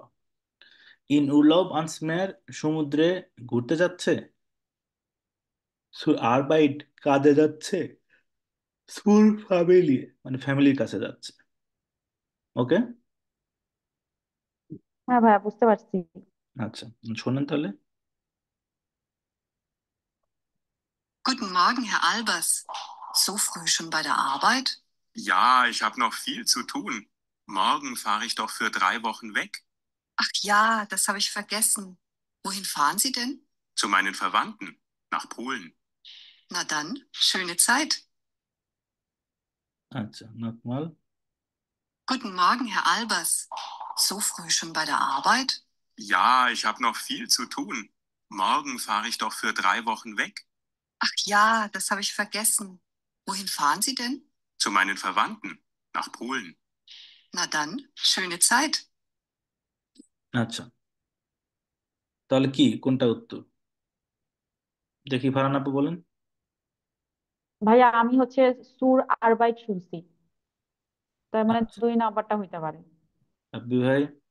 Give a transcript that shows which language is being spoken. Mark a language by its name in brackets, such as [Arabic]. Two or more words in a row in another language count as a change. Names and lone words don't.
[German] in Urlaub ans Meer, [Bangla] সমুদ্রে ঘুরতে যাচ্ছে। আরবাইট, কাজে যাচ্ছে। [German] zur Familie, [Bangla] মানে ফ্যামিলির কাছে যাচ্ছে। ওকে। হ্যাঁ ভাইয়া বুঝতে পারছি। আচ্ছা, শোনেন তাহলে। [German] Guten Morgen, Herr Albers. So früh schon bei der Arbeit? Ja, ich habe noch viel zu tun. Morgen fahre ich doch für 3 Wochen weg. Ach ja, das habe ich vergessen. Wohin fahren Sie denn? Zu meinen Verwandten, nach Polen. Na dann, schöne Zeit. [Bangla] আচ্ছা, নকমাল। [German] Guten Morgen, Herr Albers. So früh schon bei der Arbeit? Ja, ich habe noch viel zu tun. Morgen fahre ich doch für 3 Wochen weg. Ach ja, das habe ich vergessen. Wohin fahren Sie denn? Zu meinen Verwandten, nach Polen. Na dann, schöne Zeit. [Bangla] আচ্ছা, তাহলে কি, কোনটা উত্তর? দেখি ফারহান আপু বলেন। ভাইয়া আমি হচ্ছে [German] zur Arbeit [Bangla] শুনছি, তার মানে আচ্ছা, 2 নাম্বারটা হইতে পারে। রাব্বি ভাই।